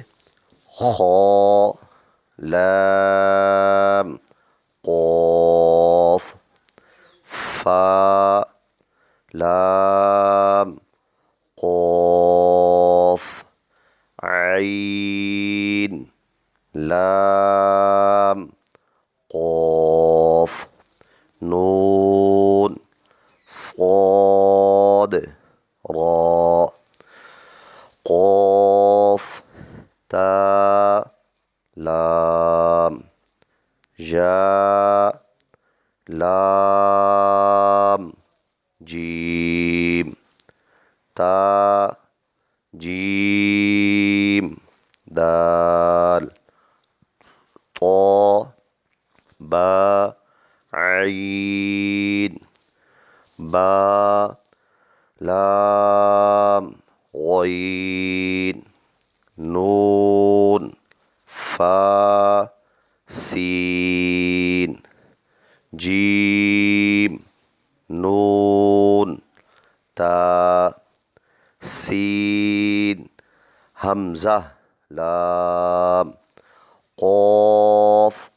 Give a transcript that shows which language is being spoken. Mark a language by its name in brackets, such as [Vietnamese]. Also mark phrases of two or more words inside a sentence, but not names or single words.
[Urdu] خا لام قاف فا لام قاف عین لام قاف نون صاد را قاف تا لام جا لام جیم تا جیم دال طا با عین با لام غین نون فا سین جیم نون تا سین حمزہ لام قاف